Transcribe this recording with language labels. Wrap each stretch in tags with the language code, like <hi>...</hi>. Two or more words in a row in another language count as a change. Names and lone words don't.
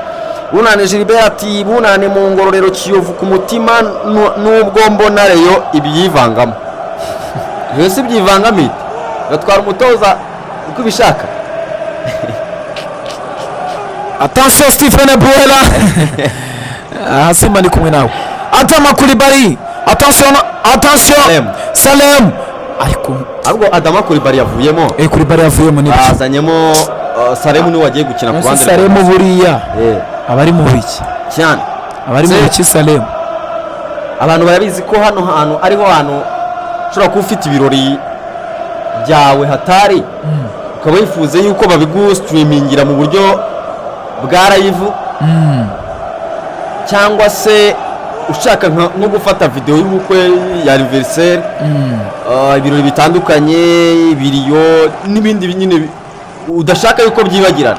<rw>Bunane Gilbert ati bunane mu Ngororero Kiyovu ku mutima, nubwo mbona reyo ibyivangamo. iyo si byivangamite gatwara umutoza uko ibishaka. Attention Stephen Ebuela. Simba ni kumwe nawe. Adama Coulibaly. Attention Salem. Ariko Adama Coulibaly yavuyemo. Coulibaly yavuyemo ni bazanyemo Salem ni wagiye gukina ku bandi. Salem buriya abari mu biki cyane, abari mu biki Salem. Abantu barabizi ko hano hantu ariho hantu ushobora kuba ufite ibirori byawe hatari, ukaba wifuza yuko babigustreamingira mu buryo bwa live, cyangwa se ushaka nko gufata video y'ubukwe ya anniversaire, ibirori bitandukanye, ibiriyo n'ibindi nyine udashaka yuko byibagirana.</rw>